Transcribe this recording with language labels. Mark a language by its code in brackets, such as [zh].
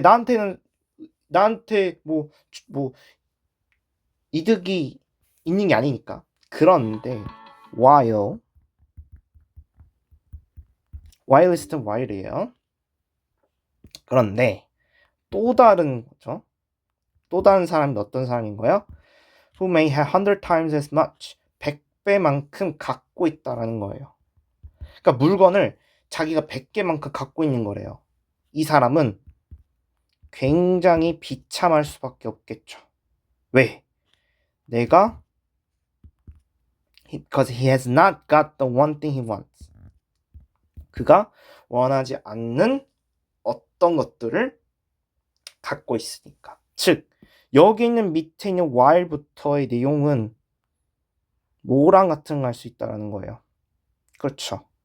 [ko] 나한테 뭐 이득이 있는 게 아니니까. 그런데 while 있을 while이에요. 그런데 또 다른 거죠. 또 다른 사람이 어떤 사람인 거예요? [en] Who may have 100 times as much [ko] 100배만큼 갖고 있다라는 거예요. 그러니까 물건을 자기가 100개만큼 갖고 있는 거래요. 이 사람은 굉장히 비참할 수밖에 없겠죠. 왜? [en] because he has not got the one thing he wants. [ko] 그가 원하지 않는 어떤 것들을 갖고 있으니까. 즉, 여기 있는 밑에 있는 while부터의 내용은 뭐랑 같은 거 할 수 있다는 거예요. 그렇죠.